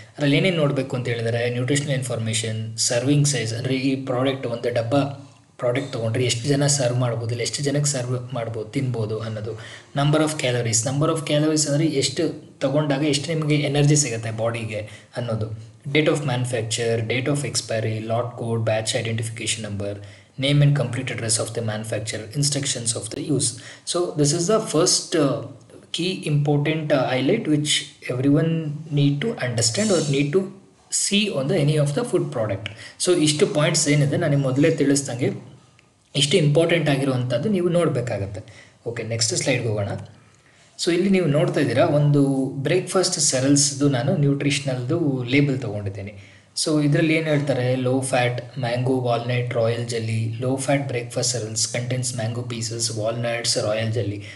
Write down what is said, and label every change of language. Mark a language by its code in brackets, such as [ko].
[kn] ಅದರಲ್ಲಿ ಏನೇನು ನೋಡಬೇಕು ಅಂತ ಹೇಳಿದರೆ ನ್ಯೂಟ್ರಿಷನಲ್ ಇನ್ಫಾರ್ಮೇಷನ್, ಸರ್ವಿಂಗ್ ಸೈಜ್, ಅಂದರೆ ಈ ಪ್ರಾಡಕ್ಟ್ ಒಂದು ಡಬ್ಬ ಪ್ರಾಡಕ್ಟ್ ತೊಗೊಂಡ್ರೆ ಎಷ್ಟು ಜನ ಸರ್ವ್ ಮಾಡ್ಬೋದು, ಇಲ್ಲ ಎಷ್ಟು ಜನಕ್ಕೆ ಸರ್ವ್ ಮಾಡ್ಬೋದು ತಿನ್ಬೋದು ಅನ್ನೋದು. ನಂಬರ್ ಆಫ್ ಕ್ಯಾಲರೀಸ್ ಅಂದರೆ ಎಷ್ಟು ತೊಗೊಂಡಾಗ ಎಷ್ಟು ನಿಮಗೆ ಎನರ್ಜಿ ಸಿಗುತ್ತೆ ಬಾಡಿಗೆ ಅನ್ನೋದು. [en] Date of manufacture, date of expiry, lot code, batch identification number, name and complete address of the manufacture, instructions of the use. So this is the first key important highlight which everyone need to understand or need to see on the any of the food product. [kn] So ಇಷ್ಟು points ಏನಿದೆ ನಾನು ಮೊದಲೇ ತಿಳಿಸ್ದಂಗೆ ಇಷ್ಟು important ಆಗಿರುವಂಥದ್ದು ನೀವು ನೋಡಬೇಕಾಗತ್ತೆ. Okay, next ಸ್ಲೈಡ್ಗೆ ಹೋಗೋಣ. So ಇಲ್ಲಿ ನೀವು ನೋಡ್ತಾ ಇದ್ದೀರಾ ಒಂದು ಬ್ರೇಕ್ಫಾಸ್ಟ್ ಸೆರಲ್ಸ್ದು ನಾನು ನ್ಯೂಟ್ರಿಷನಲ್ದು ಲೇಬಲ್ ತೊಗೊಂಡಿದ್ದೀನಿ. ಸೊ ಇದರಲ್ಲಿ ಏನು ಹೇಳ್ತಾರೆ, low fat mango walnut royal jelly, low fat breakfast ಸೆರಲ್ಸ್ contents mango pieces walnuts royal jelly.